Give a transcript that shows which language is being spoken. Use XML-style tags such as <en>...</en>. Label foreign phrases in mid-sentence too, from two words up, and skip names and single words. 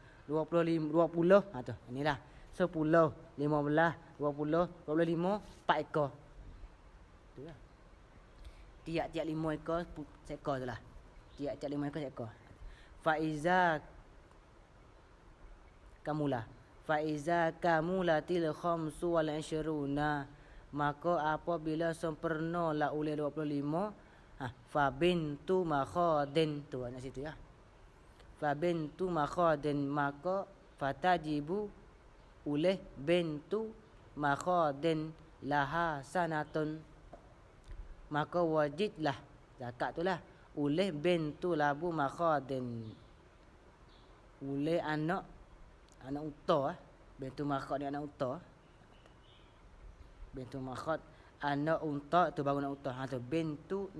<ms>20 tu. Inilah 10, 15, 20, 25, 4 ekor. Tu lah. Tiap-tiap 5 ekor seekor tu lah. Tiap-tiap 5 ekor seekor.</ms> <ar>فإذا كملت الخمس والعشرون,</ar> <ms>maka apabila sempurna lah oleh 25,</ms> <ar>فبنت مخاض,</ar> <ms>tu nak situ ya.</ms> <ar>فبنت مخاض,</ar> <ms>maka fatajibu oleh</ms> <ar>بنت مخاض لها سنة,</ar> <ms>maka wajiblah zakat tu lah oleh</ms> <ar>بنت لبو مخاض,</ar> <ms>oleh anak unta.</ms> <ar>بنت مخاض</ar> <ms>ni anak unta.</ms> <ar>بنت مخاض</ar> <ms>anak unta tu baru anak unta.</ms>